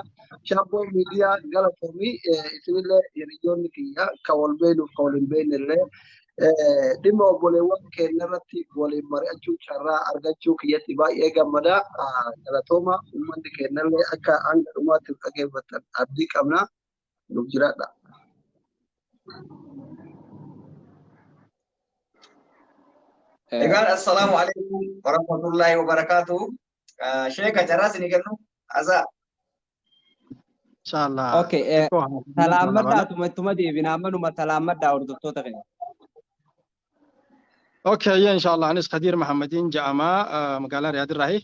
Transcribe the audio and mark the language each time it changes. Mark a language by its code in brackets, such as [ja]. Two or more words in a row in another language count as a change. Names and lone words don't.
[om] Shabboo miidiyaa galatoomii isinillee hiriyoonni kiyya kan wal beeknuuf kan wal hin beeknellee dhimma obboleewwan keenya irratti waliin mari'achuu carraa argachuu kiyyatti baay'ee gammada. Galatooma uummanni keenyallee akka hanga dhumaatti dhaggeeffatan abdii qabna. Nuuf jiraadha. [ar] Egaan السلام عليكم ورحمة الله وبركاته. [om] Sheekh Jarras ni kennu asa. [ar] إن شاء الله. [om] Okay, salaamadha tuma deebina manuma salaamadha hordoftoota keenya. Okay, [ar] إن شاء الله [om] anis Khadir Muhammadin jaama magaalaa Riyaad irraahi.